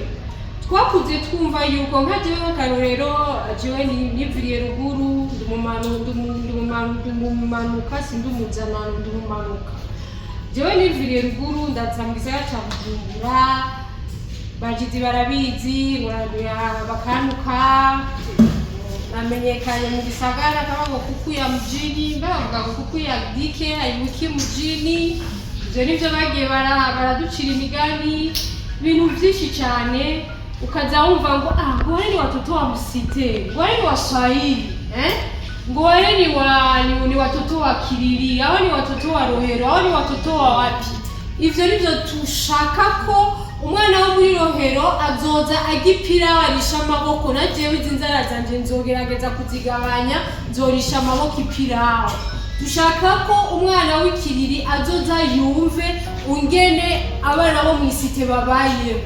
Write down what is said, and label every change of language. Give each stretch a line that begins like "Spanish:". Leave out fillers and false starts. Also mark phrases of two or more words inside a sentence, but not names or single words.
Rundi: Twakuze twumva yuko nka jewe nk'akarorero, jewe niviriye ruguru ndumumanuka sindumuzana ndumumanuka. Jewe niviriye ruguru ndaza mu gisagara ca Bujumbura, bagizi barabizi bakanuka. Namenyekanye mu gisagara
Swahili: kama kuku ya mjini,
Rundi: bavuga
Swahili: kuku ya dike ayibuki mjini.
Rundi: Ivyo nivyo bagiye baraducira imigani, ibintu vyinshi cyane. Ukaza wumva ngo
Swahili: wale ni watoto wa msite, wale ni waswahili, ngo wale ni wa watoto wa Kiriri, hao ni watoto wa Rohero, hao ni watoto wa wapi.
Rundi: Ivyo nivyo tushaka ko umwana wo muri Rohero azoza agipira warisha amaboko, na jewe izinzara zanje nzogerageza kuzigabanya, nzorisha amaboko ipirawo. Dushaka ko umwana w'Ikiriri azoza yumve ungene abana bo mwisite babayeho.